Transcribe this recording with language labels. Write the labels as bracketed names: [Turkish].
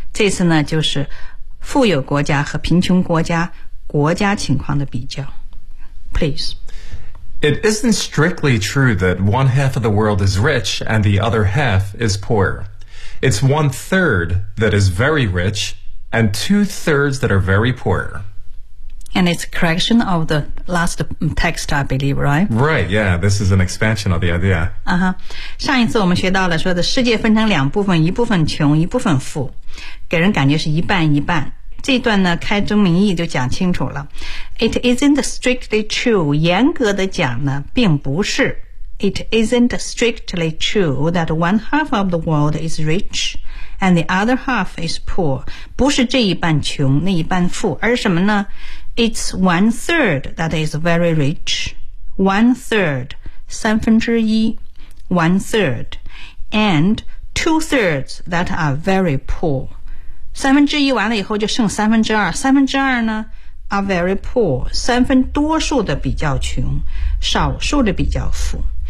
[Chinese] 这次呢就是富有国家和贫穷国家国家情况的比较。 [English] Please. It isn't strictly true that one half of the world is rich and the other half is poor. It's one third that is very rich and two thirds that are very poor. And it's a correction of the last text, I believe, right? Right, yeah, this is an expansion of the idea. Uh-huh. [Chinese] 上一次我们学到了说的世界分成两部分，一部分穷，一部分富，给人感觉是一半一半。这段呢开宗明义就讲清楚了。 [English] It isn't strictly true, [Chinese] 严格的讲呢并不是。 [English] It isn't strictly true that one half of the world is rich and the other half is poor. [Chinese] 不是这一半穷那一半富，而什么呢？ [English] It's one third that is very rich. One third, [Chinese] 三分之一 [English] one third, and two thirds that are very poor. [Chinese] 三分之一完了以后就剩三分之二，三分之二呢 [English] are very poor， [Chinese] 三分多数的比较穷，少数的比较富。